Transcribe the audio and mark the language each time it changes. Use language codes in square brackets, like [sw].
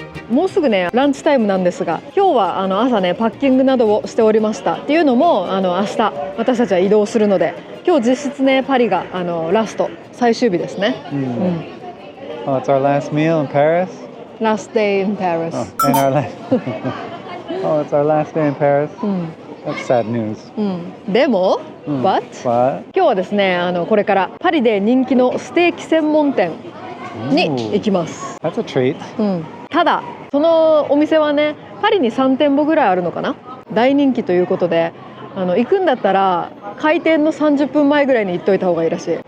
[ja] もうすぐねランチタイムなんですが、今日は朝ねパッキングなどをしておりました。っていうのも明日私たちは移動するので、今日実質ねパリがラスト最終日ですね。 [en] Oh, it's our last meal in Paris? Last day in Paris. Oh, and our last Oh, it's our last day in Paris? That's sad news. [ja] でも、But? 今日はですねこれからパリで人気のステーキ専門店に行きます。 [en] That's a treat. [ja] ただそのお店はねパリに3店舗ぐらいあるのかな。大人気ということで行くんだったら開店の30分前ぐらいに行っといた方がいいらしい。